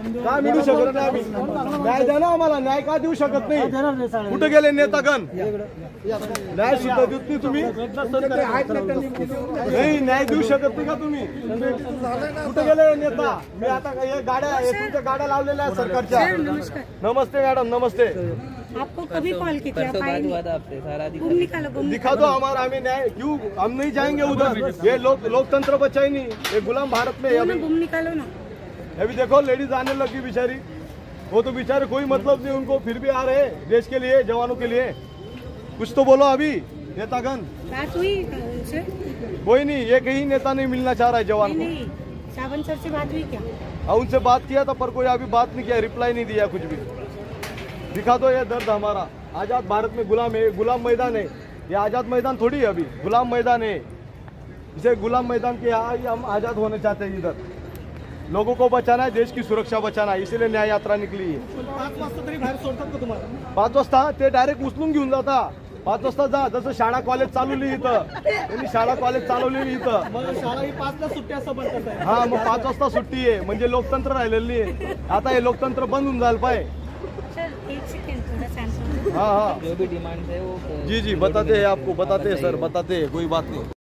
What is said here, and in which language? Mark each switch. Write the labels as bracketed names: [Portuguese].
[Marathi] काय मिळू शकत नाही आम्ही? न्याय द्या ना आम्हाला। न्याय का देऊ शकत नाही? कुठे गेले नेतागण? न्याय सुद्धा देत नाही तुम्ही? नाही, न्याय देऊ शकत नाही का तुम्ही? कुठे गेले नेता? मी आता गाड्या, तुमच्या गाड्या लावलेल्या आहेत सरकारच्या। [Hindi] नमस्ते मैडम, नमस्ते। आपको कभी कॉल की थी? आप आए नहीं? घूम निकालो, घूम दिखा दो हमारा, हमें न्याय। क्यों हम नहीं जाएंगे उधर? ये लोकतंत्र बचा ही नहीं, ये गुलाम भारत में। अभी घूम निकालो ना। अभी देखो लेडीज आने लगी बेचारी, वो तो बेचारे कोई मतलब नहीं उनको, फिर भी आ रहे देश के लिए, जवानों के लिए। कुछ तो बोलो अभी नेतागण। बात हुई उनसे? कोई नहीं, एक ही नेता नहीं मिलना चाह रहा है जवान को। नहीं, सावन सर से बात हुई क्या? उनसे बात किया था पर कोई अभी बात नहीं किया, रिप्लाई नहीं दिया कुछ भी। दिखा दो ये दर्द हमारा। आजाद भारत में गुलाम है, गुलाम मैदान है ये। आजाद मैदान थोड़ी है, अभी गुलाम मैदान है। इसे गुलाम मैदान के यहाँ हम आजाद होने चाहते हैं। इधर लोगों को बचाना है, देश की सुरक्षा बचाना है, इसीलिए न्याय यात्रा निकली है। [Marathi] 5 वाजता तरी बाहेर सोडतात का तुम्हाला? 5 वाजता ते डायरेक्ट उचलून घेऊन जाता। 5 वाजता जा, जसं शाळा कॉलेज चालवली इथं, त्यांनी शाळा कॉलेज चालवलेली इथं। मग शाळा ही 5 ला सुट्टी असं बनतात आहे? हा, मग 5 वाजता सुट्टी आहे, म्हणजे लोकतंत्र राहिलेली आहे। आता हे लोकतंत्र बंद होऊन जायला पाहिजे। [Hindi] सर एक सेकंड, थोड़ा शांत हो। हाँ हाँ, जो भी डिमांड है वो जी बताते हैं आपको, बताते हैं सर, बताते हैं, कोई बात नहीं।